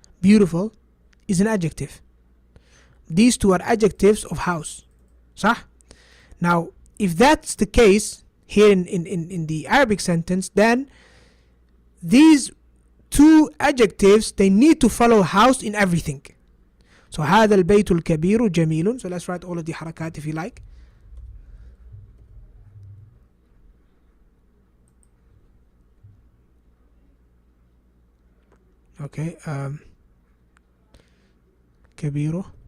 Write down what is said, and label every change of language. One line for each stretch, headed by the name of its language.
English: Beautiful is an adjective. These two are adjectives of house. Sah? Now, if that's the case here in the Arabic sentence, then these 2 adjectives, they need to follow house in everything.
Arabic: So هذا البيت الكبير جميل.
English: So let's write all of the harakat if you like. Okay, كبير.